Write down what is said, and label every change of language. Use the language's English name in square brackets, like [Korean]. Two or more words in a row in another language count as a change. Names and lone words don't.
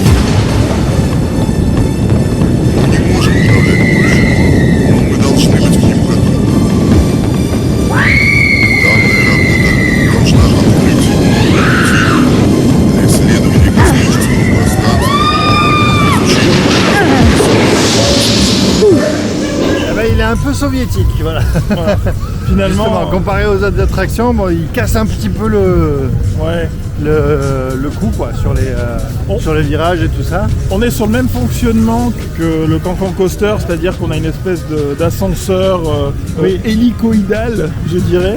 [Russian] Мы не можем управлять будущим, но мы должны быть гибкими. Данная работа должна открыть новые пути для исследования космического пространства и изучения. [French] Eh ben, il est un peu soviétique, voilà. Finalement, Justement, comparé aux autres attractions, bon, il casse un petit peu ouais. le coup quoi, sur les virages et tout ça. On est sur le même fonctionnement que le Cancan Coaster, c'est-à-dire qu'on a une espèce d'ascenseur hélicoïdal, je dirais.